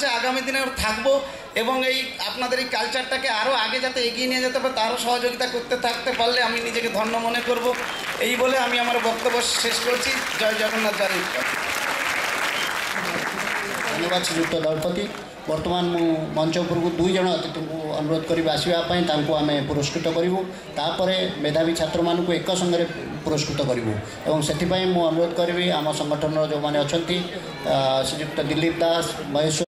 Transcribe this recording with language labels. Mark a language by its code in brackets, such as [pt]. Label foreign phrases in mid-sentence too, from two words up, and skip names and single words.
[bn] আগামী দিনে থাকবো এবং এই আপনাদের এই কালচারটাকে আরও আগে যাতে এগিয়ে নিয়ে যেতে পারে তারও সহযোগিতা করতে থাকতে পারলে আমি নিজেকে ধন্য মনে করব। এই বলে আমি আমার বক্তব্য শেষ করছি। জয় জগন্নাথ। জয়। ধন্যবাদ শ্রীযুক্ত দଳପତି। [or] ବର୍ତ୍ତମାନ ମୁଁ ମଞ୍ଚ ଉପରକୁ 2 ଜଣ ଅତିଥିଙ୍କୁ ଅନୁରୋଧ କରିବି ଆସିବା ପାଇଁ। ତାଙ୍କୁ ଆମେ ପୁରସ୍କୃତ କରିବୁ। ତାପରେ ମେଧାବୀ ଛାତ୍ରମାନଙ୍କୁ ଏକ ସଙ୍ଗରେ ପୁରସ୍କୃତ କରିବୁ ଏବଂ ସେଥିପାଇଁ ମୁଁ ଅନୁରୋଧ କରିବି ଆମ ସଂଗଠନର ଯେଉଁମାନେ ଅଛନ୍ତି, ଶ୍ରୀଯୁକ୍ତ ଦିଲ୍ଲୀପ ଦାସ, ମହେଶ୍ୱର